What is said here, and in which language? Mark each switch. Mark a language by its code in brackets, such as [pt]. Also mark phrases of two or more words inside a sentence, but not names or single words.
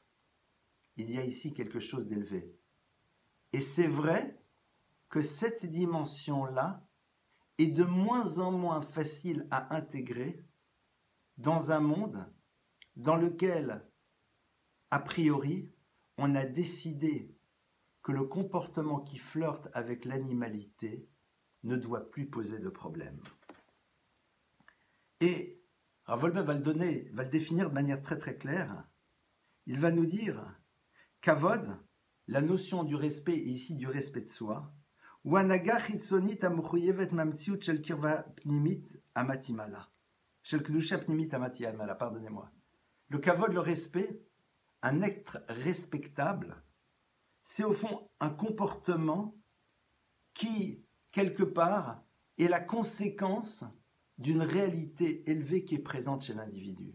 [fr] Il y a ici quelque chose d'élevé. Et c'est vrai que cette dimension-là est de moins en moins facile à intégrer dans un monde dans lequel, a priori, on a décidé que le comportement qui flirte avec l'animalité ne doit plus poser de problème. Et Rav Wolbe va le définir de manière très très claire. Il va nous dire Kavod, la notion du respect est ici du respect de soi, [he] הוא הנהגה חיצונית המחויבת ממציאות של קרבה פנימית המתאימה לה. של קדושה פנימית המתאימה לה, [fr] pardonnez-moi. Le kavod, le respect, un être respectable, c'est au fond un comportement qui, quelque part, est la conséquence d'une réalité élevée qui est présente chez l'individu.